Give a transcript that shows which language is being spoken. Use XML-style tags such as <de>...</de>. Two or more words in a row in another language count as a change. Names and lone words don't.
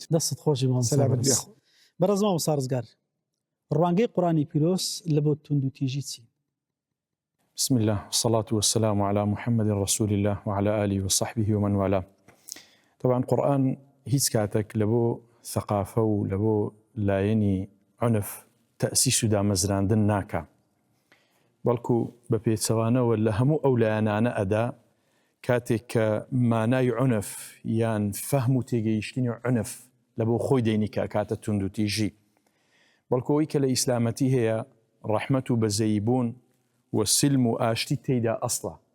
<ckb>دەستت خۆشی سەلامت بێ. بەڕێزما و سارزگار ڕوانگەی قورآنی پیرۆز لە بۆ توندوتیژی چی؟</ckb> <ar>بسم الله والصلاة والسلام على محمد رسول الله وعلى آله وصحبه ومن والاه.</ar> <ckb>طبعا قرآن هیچ کاتێک لە بۆ ثقافە و لە بۆ لایەنی عنف تەسیس و دامەزراندن ناکە، بەڵکو بە پێچەوانەوە لە هەموو ئەو لایەنانە ئەدا کاتێک کە مانای عنف یان فەهم و تێگەیشتنی عنف لە بۆ خۆی دەینی کە کاتە توندوتیژی، بەڵکو ئەوەی کە لە ئیسلامەتی هەیە ڕەحمەت و بەزەییبوون و سلم و ئاشتی تێیدا ئەسڵە،</ckb>